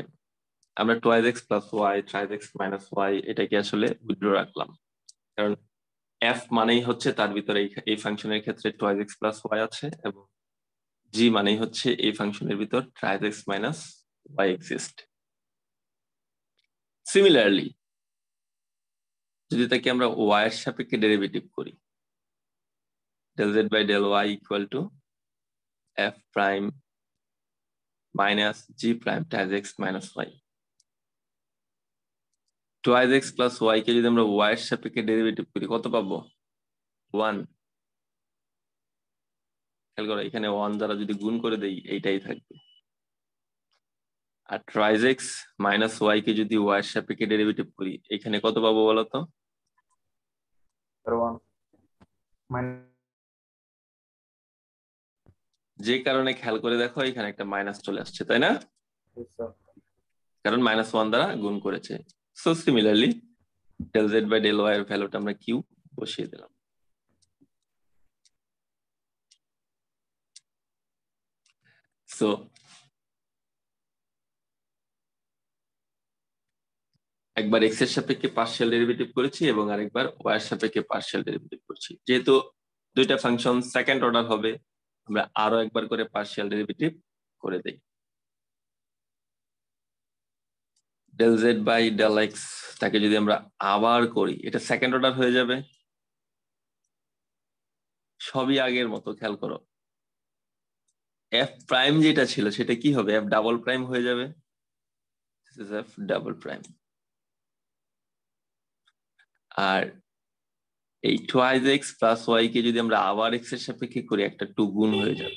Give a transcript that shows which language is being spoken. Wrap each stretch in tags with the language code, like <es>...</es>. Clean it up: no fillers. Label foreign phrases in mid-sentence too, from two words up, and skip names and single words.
<bn>আমরা</bn> <en>twice x plus y, twice x minus y</en> <bn>এটাকে আসলে উইথড্র রাখলাম, কারণ f মানেই হচ্ছে তার ভিতরে এই ফাংশনের ক্ষেত্রে</bn> <en>twice x plus y</en> <bn>আছে, এবং g মানেই হচ্ছে এই ফাংশনের ভিতর</bn> <en>twice x minus y exist.</en> <bn>সিমিলারলি যদি তাকে আমরা ওয়াই এর সাপেক্ষে ডেরিভেটিভ করি,</bn> <en>del z by del y equal to f prime minus g prime times x minus y. Twice x plus y</en> <bn>কে যদি আমরা y এর সাপেক্ষে ডেরিভেটিভ করি কত পাবো? 1। খেয়াল করো এখানে 1 দ্বারা যদি গুণ করে দেই এইটাই থাকবে। আর</bn> <en>twice x minus y</en> <bn>কে যদি y এর সাপেক্ষে ডেরিভেটিভ করি এখানে কত পাবো বলো তো? 1 যে কারণে খেয়াল করে দেখো এখানে একটা মাইনাস চলে আসছে, তাই না? কারণ -1 দ্বারা গুণ করেছে। সো সিমিলারলি</bn> <en>del z by del y</en> <bn>এর ভ্যালুটা আমরা q বসিয়ে দিলাম। সো একবার x এর সাপেক্ষে</bn> <en>partial derivative</en> <bn>করেছি এবং আরেকবার y এর সাপেক্ষে</bn> <en>partial derivative</en> <bn>করছি। যেহেতু দুইটা ফাংশন</bn> <en>second order</en> <bn>হবে, আমরা আরো একবার করে</bn> <en>partial derivative</en> <bn>করে দেই।</bn> <en>del z by del x</en> <bn>তাকে যদি আমরা আবার করি এটা</bn> <en>second order</en> <bn>হয়ে যাবে, সবই আগের মতো। খেয়াল করো</bn> <en>f prime</en> <bn>যেটা ছিল সেটা কি হবে?</bn> <en>f double prime</en> <bn>হয়ে যাবে।</bn> <en>this is f double prime.</en> <bn>আর এই</bn> <en>twice x plus y</en> <bn>কে যদি আমরা আবার এক্স এর সাপেক্ষে করি একটা 2 গুণ হয়ে যাবে।</bn>